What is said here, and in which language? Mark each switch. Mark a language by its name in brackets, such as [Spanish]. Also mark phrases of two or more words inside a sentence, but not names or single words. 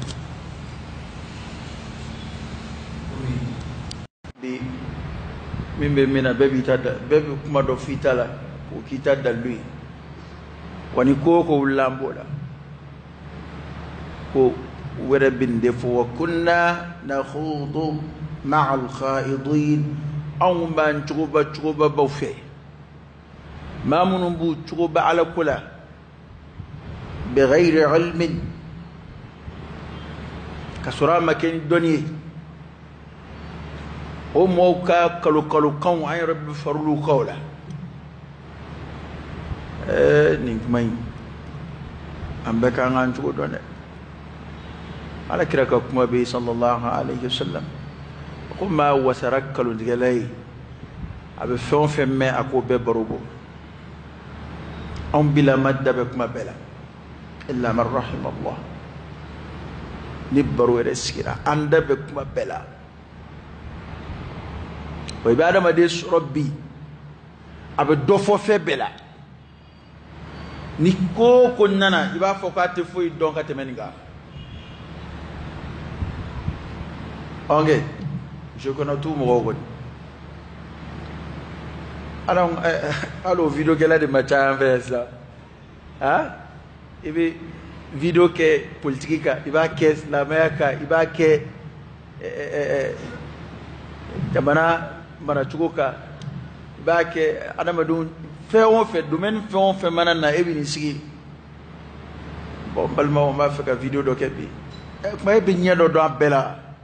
[Bambara] min bɛ min na bɛɛ b'i ta da bɛɛ bɛ kuma dɔ f'i ta la k'o k'i ta dalu ye wa ni ko o ko wulila an b'o la ko wɛrɛ bɛ nin de fɔ [Arabic] وكنا نخوض مع الخائضين [Bambara] anw b'an cogobaw fɛ maa minnu b'u cogoba ala ko la [Arabic] بغير علم [Bambara] ka sɔrɔ a ma kɛ ni dɔnni ye o mɔgɔw ka kalo-kalokanw an yɛrɛ bɛ far'olu kan o la nin kuma in an bɛɛ ka an cogo dɔn dɛ alakira ka kuma bɛ yen [Arabic] صلى الله عليه وسلم [Bambara] ko maa wasara kalontigɛla ye a bɛ fɛn o fɛn mɛn a k'o bɛɛ baro bɔ anw bila ma da bɛ kuma bɛɛ la [Arabic] إلا من رحم الله [Bambara] ni baro yɛrɛ sigira an da bɛ kuma bɛɛ la wa i bɛ adamaden sɔrɔ bi a bɛ dɔ fɔ fɛn bɛɛ la ni ko o ko nana i b'a fɔ k'a tɛ foyi dɔn ka tɛmɛ nin kan ok [French] je connais tout [Bambara] mɔgɔw kɔni hali o video kɛla de ma ca an fɛ sisan i bɛ video kɛ politiki kan i b'a kɛ silamɛya kan i b'a kɛ jamana maracogo kan i b'a kɛ adamadenw fɛn o fɛn domaine fɛn o fɛn mana na e bɛ nin sigi bon n balimaw n b'a fɛ ka video dɔ kɛ bi kuma e bɛ ɲɛ dɔ dɔn a bɛɛ la